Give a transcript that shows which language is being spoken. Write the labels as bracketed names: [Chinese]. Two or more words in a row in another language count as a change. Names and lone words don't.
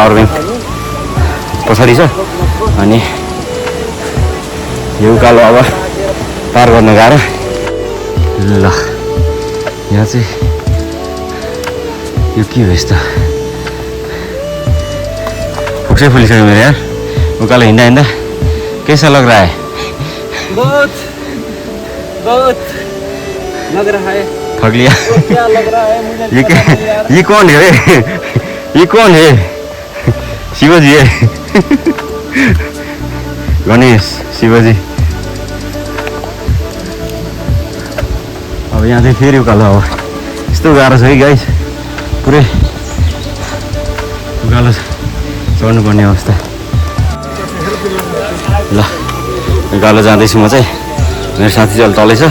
[Nepali] पावर ब्याङ्क पछाडि छ अनि यो उकालो अब पार गर्न गाह्रो। ल यहाँ चाहिँ यो के हो यस्तो फोक्सै फुलिसक्यो मेरो यार। उकालो हिँड्दा हिँड्दा [Hindi] कैसा लग रहा है? बहुत बहुत लग रहा है। ठग लिया। क्या लग रहा है मुझे? ये कौन है? ये कौन है? शिवजी है। गणेश शिवजी। [Nepali] अब यहाँ चाहिँ फेरि उकालो अब यस्तो गाह्रो छ है गाइस, पुरै उकालो चढ्नुपर्ने अवस्था। ल उकालो जाँदैछु म चाहिँ, मेरो साथी चाहिँ तलै छ।